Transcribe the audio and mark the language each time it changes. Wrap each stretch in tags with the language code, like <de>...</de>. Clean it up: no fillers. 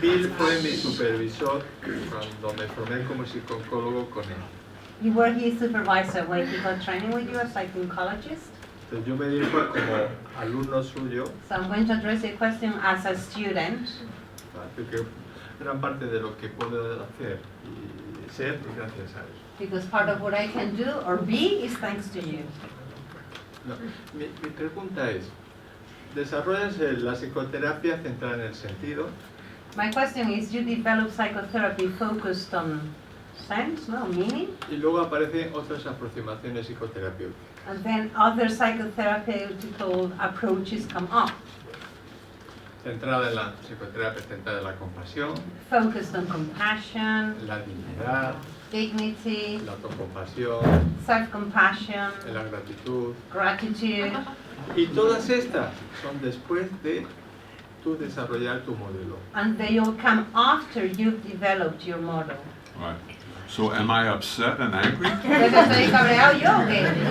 <es>Bill fue mi supervisor cuando me formé como psicólogo con él.</es> <en>You were his supervisor when he got training with you as a psychologist.</en> <es>Entonces yo me dirijo como alumno suyo,</es> <en>So I'm going to address your question as a student.</en> <es>porque gran parte de lo que puedo hacer y ser es gracias a él.</es> <en>Because part of what I can do or be is thanks to you.</en> <es>No, mi pregunta es, ¿desarrollas la psicoterapia centrada en el sentido?</es> <en>My question is, you develop psychotherapy focused on sense, no, meaning,</en> <es>Y luego aparecen otras aproximaciones psicoterapéuticas.</es> <en>and then other psychotherapeutical approaches come up,</en> <es>Centrada en la psicoterapia, centrada en la compasión,</es> <en>focused on compassion,</en> <es>la dignidad,</es> <en>dignity,</en> <es>la autocompasión,</es> <en>self-compassion,</en> <es>en la gratitud.</es> <en>gratitude,</en> <es>Y todas estas son después de tú desarrollar tu modelo.</es> <en>and they all come after you've developed your model. Right. So am I upset and angry?</en> <es>¿Entonces estoy cabreado yo o qué?</es>